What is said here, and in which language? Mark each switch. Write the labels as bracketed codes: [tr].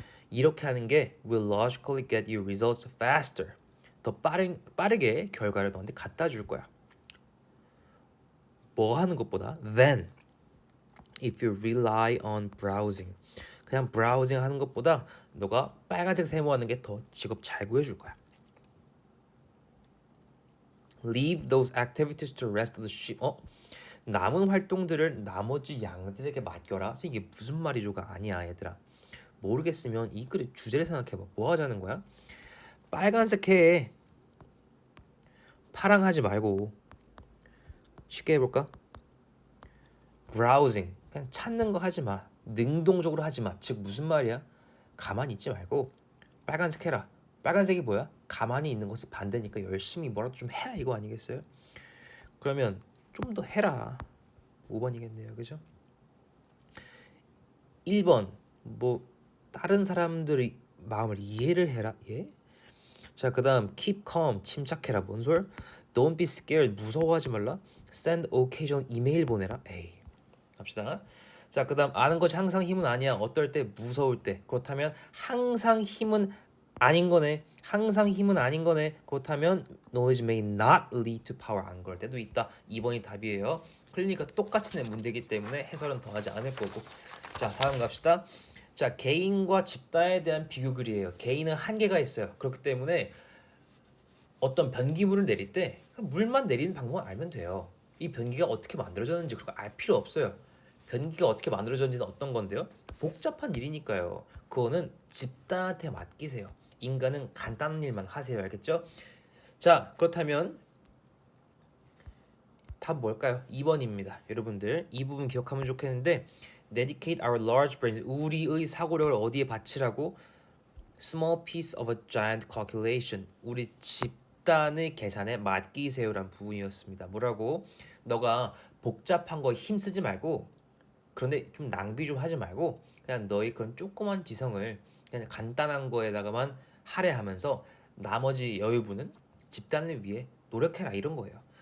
[ko] 이렇게 하는 게 [en] will logically get you results faster. [ko] 더 빠르게 결과를 너한테 갖다 줄 거야. 뭐 하는 것보다 [en] than if you rely on browsing. [ko] 그냥 browsing 하는 것보다 너가 빨간색 세모하는 게 더 직업 잘 구해줄 거야. [en] Leave those activities to rest of the sheep. [ko] 남은 활동들을 나머지 양들에게 맡겨라. 이게 무슨 말이죠가 아니야, 얘들아. 모르겠으면 이 글의 주제를 생각해봐. 뭐 하자는 거야? 빨간색 해. 파랑 하지 말고. 쉽게 해볼까? browsing. 그냥 찾는 거 하지 마. 능동적으로 하지 마. 즉 무슨 말이야? 가만히 있지 말고 빨간색 해라. 빨간색이 뭐야? 가만히 있는 것이 반대니까 열심히 뭐라도 좀 해라 이거 아니겠어요? 그러면 좀 더 해라. 5번이겠네요. 그죠? 1번. 뭐 다른 사람들의 마음을 이해를 해라. 예? 자, 그다음 [en] keep calm. [ko] 침착해라. 뭔 소리? [en] Don't be scared. [ko] 무서워하지 말라. [en] Send occasional [ko] 이메일 보내라. 에이. 갑시다. 자, 그다음 아는 것이 항상 힘은 아니야. 어떨 때 무서울 때. 그렇다면 항상 힘은 아닌 거네. 항상 힘은 아닌 거네. 그렇다면 [en] knowledge may not lead to power. [ko] 안 그럴 때도 있다. 2번이 답이에요. 그러니까 똑같이 낸 문제이기 때문에 해설은 더하지 않을 거고. 자, 다음 갑시다. 자, 개인과 집단에 대한 비교글이에요. 개인은 한계가 있어요. 그렇기 때문에 어떤 변기물을 내릴 때 물만 내리는 방법을 알면 돼요. 이 변기가 어떻게 만들어졌는지 그런 거 알 필요 없어요. 변기가 어떻게 만들어졌는지는 어떤 건데요? 복잡한 일이니까요. 그거는 집단한테 맡기세요. 인간은 간단한 일만 하세요. 알겠죠? 자, 그렇다면 답 뭘까요? 2번입니다. 여러분들 이 부분 기억하면 좋겠는데 [en] Dedicate our large brains. [ko] 우리의 사고력을 어디에 바치라고? [en] Small piece of a giant calculation. [ko] 우리 집단의 계산에 맡기세요란 부분이었습니다. 뭐라고? 너가 복잡한 거 힘쓰지 말고 그런데 좀 낭비 좀 하지 말고 그냥 너의 그런 조그만 지성을 그냥 간단한 거에다가만 할애하면서 나머지 여유분은 집단을 위해 노력해라 이런 거예요.